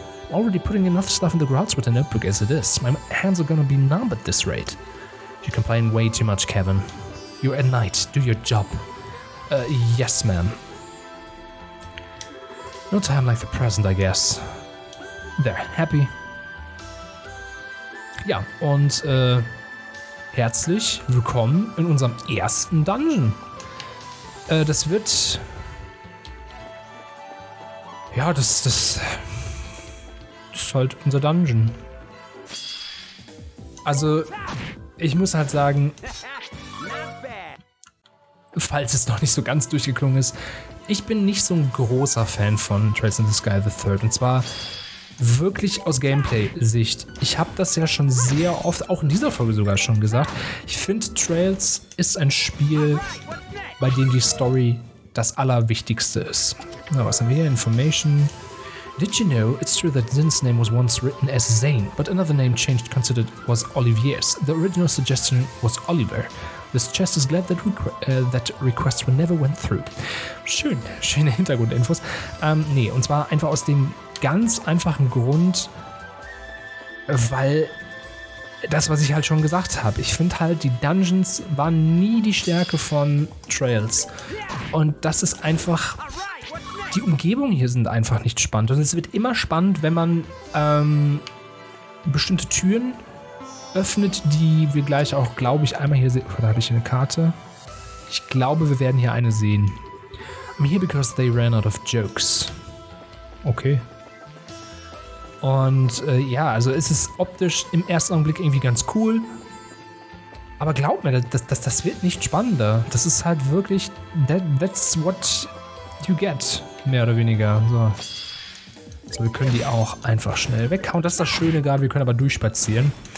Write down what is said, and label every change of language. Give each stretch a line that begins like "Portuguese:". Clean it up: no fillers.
English: Already putting enough stuff in the grounds with the notebook as it is. My hands are gonna be numb at this rate. You complain way too much, Kevin. You're a knight. Do your job. Yes, ma'am. No time like the present, I guess. There, happy.
German: Ja, und herzlich willkommen in unserem ersten Dungeon. Das wird... Ja, das ist halt unser Dungeon. Also, ich muss halt sagen, falls es noch nicht so ganz durchgeklungen ist, ich bin nicht so ein großer Fan von Trails in the Sky the Third. Und zwar wirklich aus Gameplay-Sicht. Ich habe das ja schon sehr oft, auch in dieser Folge sogar schon gesagt. Ich finde, Trails ist ein Spiel, bei dem die Story das Allerwichtigste ist. Na, was haben wir hier? Information.
English: Did you know it's true that Zin's name was once written as Zane, but another name changed considered was Olivier's. The original suggestion was Oliver. This chest is glad that request never went through.
German: Schön, schöne Hintergrundinfos. Nee, und zwar einfach aus dem ganz einfachen Grund, weil das, was ich halt schon gesagt habe, ich finde halt, die Dungeons waren nie die Stärke von Trails. Und das ist einfach... Die Umgebungen hier sind einfach nicht spannend. Und es wird immer spannend, wenn man bestimmte Türen öffnet, die wir gleich auch, glaube ich, einmal hier sehen. Oder habe ich hier eine Karte? Ich glaube, wir werden hier eine sehen.
English: I'm here because they ran out of jokes. Okay.
German: Und ja, also es ist optisch im ersten Augenblick irgendwie ganz cool. Aber glaub mir, das wird nicht spannender. Das ist halt wirklich,
English: that's what you get,
German: mehr oder weniger. So, wir können die auch einfach schnell weghauen. Das ist das Schöne gerade, wir können aber durchspazieren.